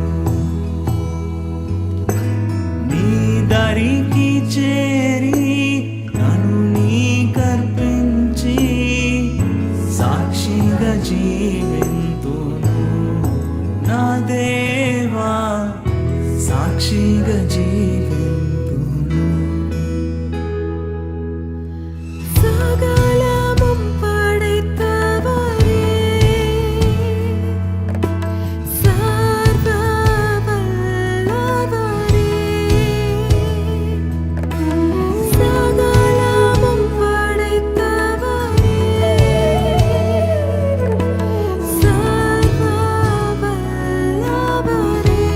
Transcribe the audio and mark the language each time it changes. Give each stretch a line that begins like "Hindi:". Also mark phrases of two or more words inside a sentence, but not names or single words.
Telugu: నీ దరికి చేరి నన్ను నీ కర్పించి సాక్షిగా జీవింతును. నా దేవా సాక్షిగా జీవింతును.
Tamil: சகலமும் படைத்தவரே, சர்வ வல்லவரே. சகலமும் படைத்தவரே, சர்வ வல்லவரே.